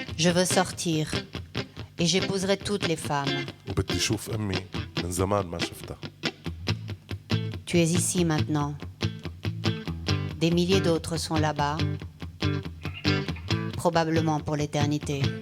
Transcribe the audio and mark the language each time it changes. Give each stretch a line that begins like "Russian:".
French: Je veux sortir et j'épouserai toutes les femmes.
Arabic: وبدي شوف أمي من زمان ما شفتها.
French: Tu es ici maintenant. Des milliers d'autres sont là-bas, probablement pour l'éternité.